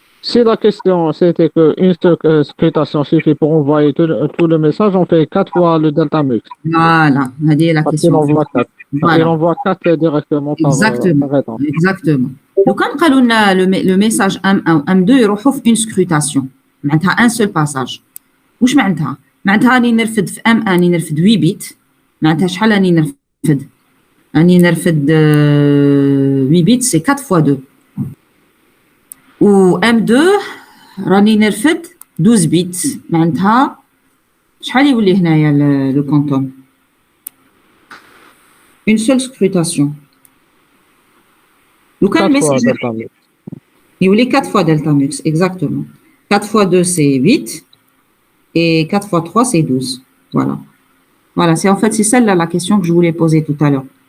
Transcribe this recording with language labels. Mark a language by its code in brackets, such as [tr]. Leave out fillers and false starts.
[fr] Si la question c'était qu'une scrutation suffit pour envoyer tout le message, on fait 4 fois le delta mux. Voilà, c'est la question. Il envoie 4. Voilà. Il envoie 4 directement par état. Exactement. Donc, quand on a le message M1 ou M2, il retrouve une scrutation. Il un seul passage. Qu'est-ce que ça veut dire? [ar] راني نرفد في M1 راني نرفد 8 بت. معناتها شحال راني نرفد؟ راني نرفد 8 بت [fr] c'est 4 fois 2. [ar] و M2 راني نرفد 12 بت. معناتها شحال يولي هنايا [fr] le quantum? Une seule scrutation. [ar] لو كان الميساج [fr] Il voulait 4 fois delta mux, exactement. 4 fois 2, c'est 8. Et 4 fois 3, c'est 12. Voilà. Voilà, c'est celle-là la question que je voulais poser tout à l'heure.